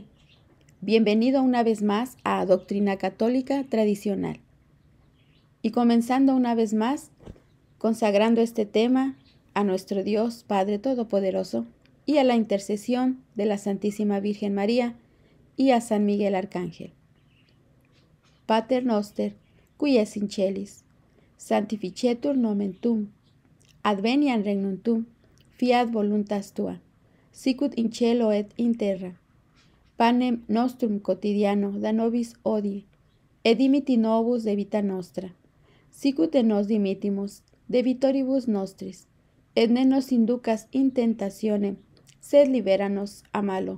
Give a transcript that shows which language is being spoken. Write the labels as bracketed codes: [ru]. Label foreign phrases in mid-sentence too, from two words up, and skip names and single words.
[es] Bienvenido una vez más a Doctrina Católica Tradicional. Y comenzando una vez más, consagrando este tema a nuestro Dios Padre Todopoderoso y a la intercesión de la Santísima Virgen María y a San Miguel Arcángel. [la] Pater noster, qui es in celis, sanctificetur nomen tuum, adveniat regnum tuum, fiat voluntas tua, sicut in cielo et in terra. Panem nostrum quotidiano da nobis hodie, et dimitti nobis debita nostra, sicut et nos dimittimus debitoribus nostris, et ne nos inducas in tentationem, sed libera nos a malo.